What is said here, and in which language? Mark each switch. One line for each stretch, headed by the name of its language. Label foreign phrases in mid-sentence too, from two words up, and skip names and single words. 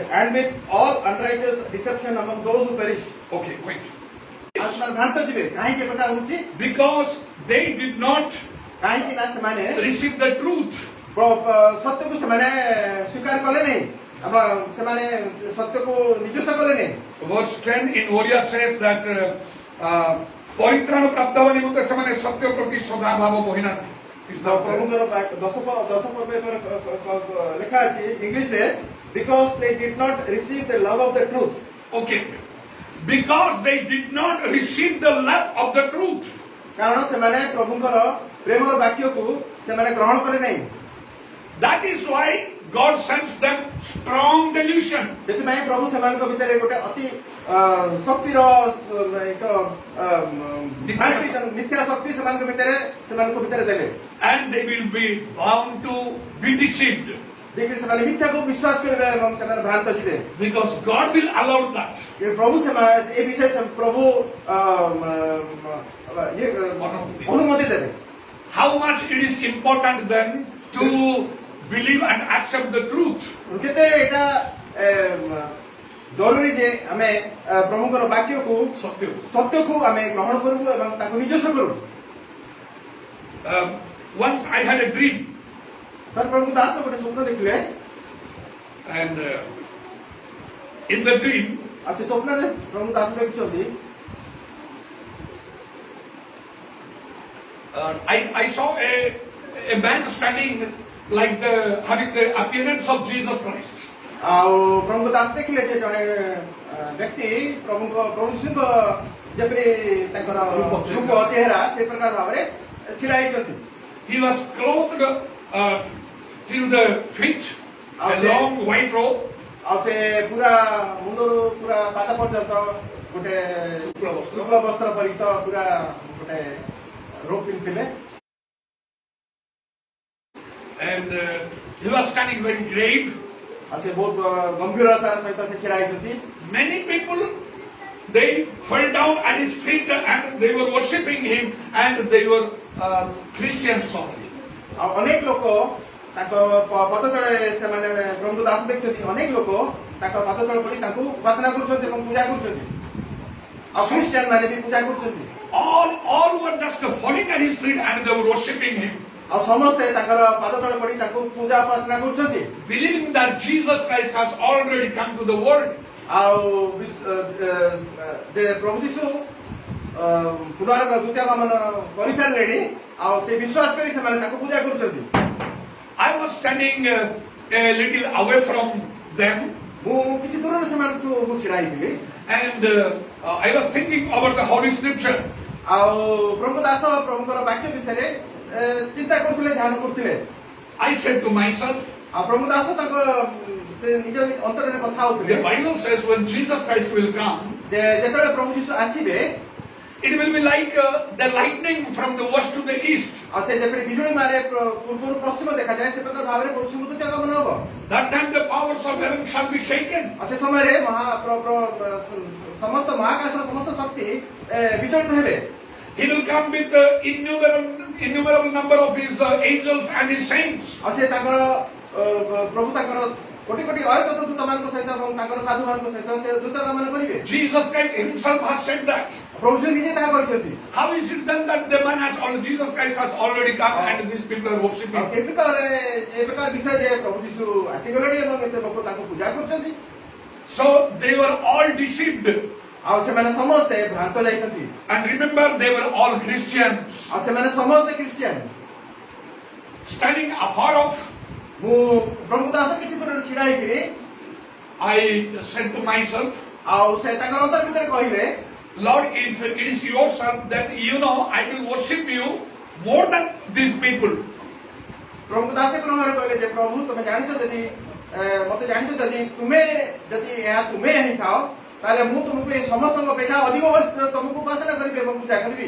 English: And with all unrighteous deception among those who perish, Okay, wait.
Odia: ସେମାନେ ଭ୍ରାନ୍ତ ଯିବେ କାହିଁକି ଏ ପ୍ରକାର ହଉଛି?
English: Because they did not
Odia: କାହିଁକି ନା ସେମାନେ
English: receive the truth.
Odia: ସତ୍ୟକୁ ସେମାନେ ସ୍ୱୀକାର କଲେ ନାହିଁ ସେମାନେ ସତ୍ୟକୁ ନିଜସ୍ୱ କଲେ ନାହିଁ।
English: Verse 10 in Oriya says that
Odia: ପରିତ୍ରାଣ ପ୍ରାପ୍ତ ହେବା ନିମନ୍ତେ ସେମାନେ ସତ୍ୟ ପ୍ରତି ସଦାଭାବ ବହିନାହାନ୍ତି। ପ୍ରଭୁଙ୍କର 10 ପର୍ବ ଲେଖା ଅଛି ଇଂଲିଶରେ
English: because they did not receive the love of the truth. Okay. Because they did not receive the love of the truth.
Odia: କାରଣ ସେମାନେ ପ୍ରଭୁଙ୍କର ପ୍ରେମର ବାକ୍ୟକୁ ସେମାନେ ଗ୍ରହଣ କଲେ ନାହିଁ।
English: That is why God sends them strong delusion.
Odia: ସେଥିପାଇଁ ପ୍ରଭୁ ସେମାନଙ୍କ ଭିତରେ ଗୋଟେ ଅତି ଶକ୍ତିର ଏକ ମିଥ୍ୟା ଶକ୍ତି ସେମାନଙ୍କ ଭିତରେ ଦେଲେ।
English: And they will be bound to be deceived.
Odia: देखिए ସେମାନେ ମିଥ୍ୟାକୁ ବିଶ୍ୱାସ କରିବେ ଏବଂ ସେମାନେ ଭ୍ରାନ୍ତ ଯିବେ।
English: Because God will allow that.
Odia: ପ୍ରଭୁ ଏ ବିଷୟ ପ୍ରଭୁ ଅନୁମତି ଦେବେ।
English: How much it is important then to believe and accept the truth.
Odia: କେତେ ଏଟା ଜରୁରୀ ଯେ ଆମେ ପ୍ରଭୁଙ୍କର ବାକ୍ୟକୁ ସତ୍ୟକୁ ଆମେ ଗ୍ରହଣ କରିବୁ ଏବଂ ତାକୁ ନିଜସ୍ୱ କରିବୁ।
English: Once I had a dream.
Odia: ତାର ପ୍ରଭୁ ଦାସ ଗୋଟେ ସ୍ୱପ୍ନ ଦେଖିଲେ।
English: And in the dream,
Odia: ଆଉ ସେ ସ୍ୱପ୍ନରେ ପ୍ରଭୁ ଦାସ ଦେଖୁଛନ୍ତି
English: I saw a man standing like having the appearance of Jesus Christ.
Odia: ଆଉ ପ୍ରଭୁ ଦାସ ଦେଖିଲେ ଯେ ଜଣେ ବ୍ୟକ୍ତି ପ୍ରଭୁ ଯୀଶୁଙ୍କ ଯେପରି ତାଙ୍କର ରୂପ ଚେହେରା ସେ ପ୍ରକାର ଭାବରେ ଛିଡ଼ା ହେଇଛନ୍ତି।
English: He was clothed till the feet, a long white robe.
Odia: ଆଉ ସେ ପୁରା ମୁଣ୍ଡରୁ ପୁରା ପାଦ ପର୍ଯ୍ୟନ୍ତ ଗୋଟେ ଶୁକ୍ଳ ବସ୍ତ୍ର ପରିହିତ ପୁରା ଗୋଟେ ରୋଗ ପିନ୍ଧିଥିଲେ।
English: And he was standing very grave.
Odia: ଆଉ ସେ ବହୁତ ଗମ୍ଭୀରତାର ସହିତ ସେ ଛିଡ଼ା ହେଇଛନ୍ତି।
English: Many people, they fell down at his feet and they were worshipping him and they were Christians only.
Odia: ଆଉ ଅନେକ ଲୋକ ତାଙ୍କ ପଦ ତଳେ ସେମାନେ ପ୍ରଭୁ ଦାସ ଦେଖୁଛନ୍ତି। ଅନେକ ଲୋକ ତାଙ୍କ ପଦ ତଳେ ପଡ଼ି ତାଙ୍କୁ ଉପାସନା କରୁଛନ୍ତି ଏବଂ ପୂଜା କରୁଛନ୍ତି। ଆଉ ଖ୍ରୀଷ୍ଟିଆନ ମାନେ ବି ପୂଜା କରୁଛନ୍ତି।
English: All were just falling at his feet and they were worshipping him.
Odia: ଆଉ ସମସ୍ତେ ତାଙ୍କର ପାଦ ତଳେ ପଡି ତାଙ୍କୁ ପୂଜା ଉପାସନା କରୁଛନ୍ତି
English: believing that Jesus Christ has already come to the world.
Odia: ଆଉ ଯେ ପ୍ରଭୁ ଯୀଶୁ ଦ୍ୱିତୀୟ ଗମନ କରିସାରିଲେଣି ଆଉ ସେ ବିଶ୍ୱାସ କରି ସେମାନେ ତାଙ୍କୁ ପୂଜା କରୁଛନ୍ତି
English: I was standing a little away from them,
Odia: ମୁଁ କିଛି ଦୂରରେ ସେମାନଙ୍କୁ ମୁଁ ଛିଡା ହେଇଥିଲି
English: and I was thinking about the Holy Scripture.
Odia: ଆଉ ପ୍ରଭୁ ଦାସ ପ୍ରଭୁଙ୍କର ବାକ୍ୟ ବିଷୟରେ ଚିନ୍ତା କରୁଥିଲେ ଧ୍ୟାନ କରୁଥିଲେ
English: I said to myself,
Odia: ଆଉ ପ୍ରଭୁ ଦାସ ତାଙ୍କ ସେ ନିଜ ଅନ୍ତରରେ କଥା ହଉଥିଲେ
English: the Bible says when Jesus Christ will come,
Odia: ଯେ ଯେତେବେଳେ ପ୍ରଭୁ ଯୀଶୁ ଆସିବେ
English: it will be like the lightning from the west to the east.
Odia: ଆଉ ସେ ଯେପରି ବିଜୁଳି ମାରେ ପୂର୍ବରୁ ପଶ୍ଚିମ ଦେଖାଯାଏ ସେ ପ୍ରକାର ଭାବରେ ପ୍ରଭୁ ଯୀଶୁଙ୍କ ଦ୍ୱିତୀୟ ଗମନ ହବ
English: That time the powers of heaven shall be shaken.
Odia: ଆଉ ସେ ସମୟରେ ସମସ୍ତ ମହାକାଶର ସମସ୍ତ ଶକ୍ତି ବିଚଳିତ ହେବେ
English: He will come with the innumerable number of his angels and his saints.
Odia: ଆଉ ସେ ତାଙ୍କର ପ୍ରଭୁ ତାଙ୍କର କୋଟି କୋଟି ଅୟତ ଦୂତମାନଙ୍କ ସହିତ ଏବଂ ତାଙ୍କର ସାଧୁମାନଙ୍କ ସହିତ ସେ ଦୂତ ଗମନ କରିବେ
English: Jesus Christ himself has said that.
Odia: ପ୍ରଭୁ ଯୀଶୁ ନିଜେ ତାହା କହିଛନ୍ତି
English: How is it then that the man has already, Jesus Christ has already come and these people are
Odia: ଆଉ
English: worshipping?
Odia: ଏ ପ୍ରକାର ବିଷୟ ଯେ ପ୍ରଭୁ ଯୀଶୁ ଆସିଗଲେଣି ଏବଂ ଏତେ ଲୋକ ତାଙ୍କୁ ପୂଜା କରୁଛନ୍ତି
English: So they were all deceived.
Odia: ଆଉ ସେମାନେ ସମସ୍ତେ ଭ୍ରାନ୍ତ ଯାଇଛନ୍ତି
English: And remember, they were all Christians.
Odia: ଆଉ ସେମାନେ ସମସ୍ତେ ଖ୍ରୀଷ୍ଟିଆନ
English: Standing afar off,
Odia: ମୁଁ ପ୍ରଭୁ ଦାସ କିଛି ଦୂରରେ ଛିଡା ହେଇକିରି
English: I said to myself,
Odia: ଆଉ ସେ ତାଙ୍କର ଅନ୍ତର ଭିତରେ କହିଲେ
English: Lord, if it is yourself, then you know I will worship you more than these people.
Odia: ପ୍ରଭୁ ଦାସ କ୍ରମରେ କହିଲେ ଯେ ପ୍ରଭୁ ତୁମେ ଜାଣିଛ ଯଦି ମତେ ଜାଣିଛ ଯଦି ତୁମେ ଯଦି ଏହା ତୁମେ ହେଇଥାଅ ତାହେଲେ ମୁଁ ତୁମକୁ ଏ ସମସ୍ତଙ୍କ ଅପେକ୍ଷା ଅଧିକ ବର୍ଷ ତୁମକୁ ଉପାସନା କରିବି ଏବଂ ପୂଜା କରିବି